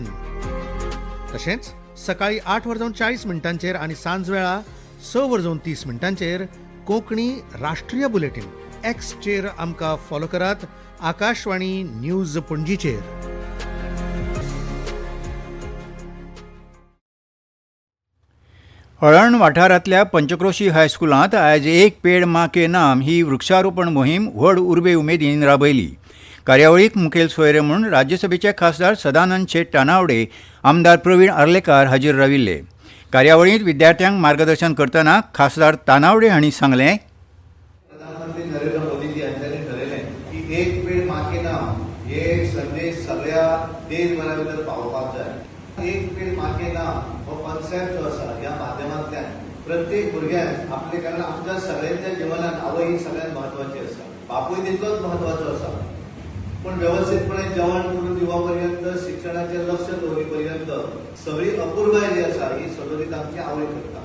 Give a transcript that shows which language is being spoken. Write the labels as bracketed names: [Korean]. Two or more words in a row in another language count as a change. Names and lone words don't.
[Konkani] तशेंच सकाळी 8:40 आणि सांजवेळा 6:30 कोंकणी राष्ट्रीय बुलेटिन. एक्सचेर आमकां फॉलो करात. आकाशवाणी न्यूज पणजीचेर. हळण वाठारांतल्या पंचक्रोशी हायस्कुलांत आयज एक पेड मां के नाम ही वृक्षारोपण मोहीम व्हड उर्बे उमेदीन राबयली. कार्यावळीक मुखेल सोयरे म्हूण राज्यसभेचे खासदार सदानंद शेट तानावडे, आमदार प्रवीण आर्लेकार हाजीर राविल्ले. कार्यावळींत विद्यार्थ्यांक मार्गदर्शन करतना खासदार तानावडे हांणी सांगलें, प्रधानमंत्री नरेंद्र मोदीजी हांच्यांनी ठरयलें की एक पेड मां के नाम हे संदेश सगळ्या देशभरा भितर पावोवपाक जाय. एक पेड मां के नाम हो कॉन्सेप्ट जो आसा ह्या माध्यमांतल्यान प्रत्येक भुरग्याक आपले, कारण आमच्या सगळ्यांच्या जिवनात आवय ही सगळ्यांत म्हत्वाची आसा, बापूय तितलोच म्हत्वाचो आसा, पण व्यवस्थितपणे जेवण करून दिवप पर्यंत, शिक्षणाचेर लक्ष दवरी पर्यंत सगळी अपूर्वाय जी आसा ही सदोदीत आमची आवय करता.